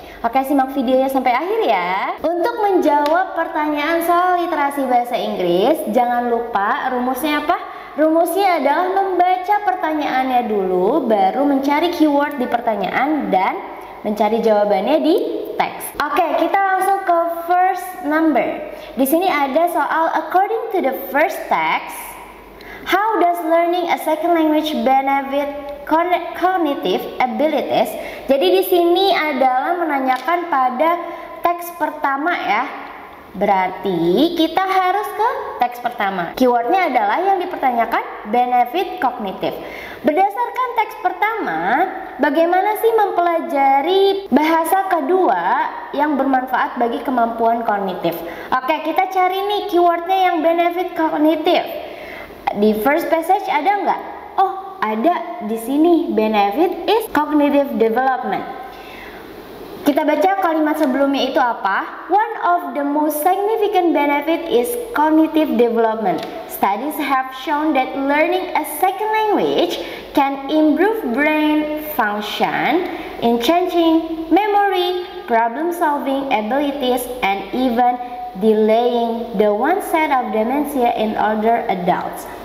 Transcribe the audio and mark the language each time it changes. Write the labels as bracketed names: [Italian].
[Indonesian] Oke, simak videonya sampai akhir ya. Untuk menjawab pertanyaan soal literasi bahasa Inggris, jangan lupa rumusnya apa? Rumusnya adalah membaca pertanyaannya dulu, baru mencari keyword di pertanyaan dan mencari jawabannya di teks. Oke, kita langsung ke first number. Di sini ada soal [English] according to the first text, how does learning a second language benefit cognitive abilities? [Indonesian] Jadi di sini adalah menanyakan pada teks pertama ya. Berarti kita harus ke teks pertama. Keywordnya adalah yang dipertanyakan benefit kognitif. Berdasarkan teks pertama, bagaimana sih mempelajari bahasa kedua yang bermanfaat bagi kemampuan kognitif? Oke, kita cari nih keywordnya yang benefit kognitif. Di first passage ada nggak? Oh, ada di sini. [English] Benefit is cognitive development. [Indonesian] Kita baca kalimat sebelumnya itu apa? [English] One of the most significant benefit is cognitive development. Studies have shown that learning a second language can improve brain function, enhancing memory, problem-solving abilities, and even delaying the onset of dementia in older adults.